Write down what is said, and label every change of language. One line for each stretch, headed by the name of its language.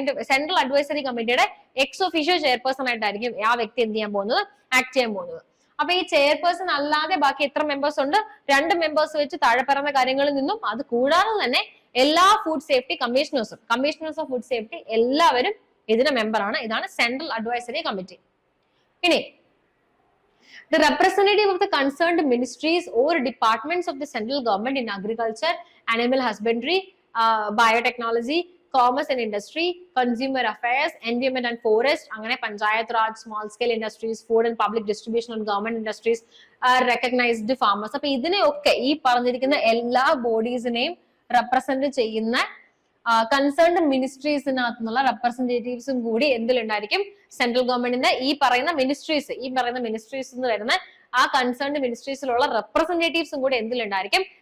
Malayalam: Central advisory കമ്മിറ്റിയുടെ ex officio chairperson ആയിട്ടായിരിക്കും ആ വ്യക്തി എന്ത് ചെയ്യാൻ പോകുന്നത്? ആക്ട് ചെയ്യാൻ പോകുന്നത്. അപ്പൊ ഈ ചെയർപേഴ്സൺ അല്ലാതെ ബാക്കി എത്ര മെമ്പേഴ്സ് ഉണ്ട്? 2 മെമ്പേഴ്സ് വെച്ച് താഴെ പറയുന്ന കാര്യങ്ങളിൽ നിന്നും, അത് കൂടാതെ തന്നെ എല്ലാ food safety commissioners of food safety എല്ലാവരും ഇതിന്റെ മെമ്പറാണ്. ഇതാണ് സെൻട്രൽ അഡ്വൈസറി കമ്മിറ്റി.
English: ഇനി the representative of the concerned ministries or departments of the central government in agriculture, animal husbandry, biotechnology, commerce and industry, consumer affairs, environment and forest, അങ്ങനെ panchayat raj, small scale industries, food and public distribution and government industries, recognised farmers.
Malayalam: അപ്പൊ ഇതിനെയൊക്കെ ഈ പറഞ്ഞിരിക്കുന്ന എല്ലാ ബോഡീസിനെയും represent ചെയ്യുന്ന concerned മിനിസ്ട്രീസിനകത്തുനിന്നുള്ള റെപ്രസെന്റേറ്റീവ്സും കൂടി എന്തിലുണ്ടായിരിക്കും? Central ഗവൺമെന്റിന്റെ ഈ പറയുന്ന മിനിസ്ട്രീസ് എന്ന് വരുന്ന ആ കൺസേൺഡ് മിനിസ്ട്രീസിലുള്ള റെപ്രസെന്റേറ്റീവ്സും കൂടി എന്തിലുണ്ടായിരിക്കും?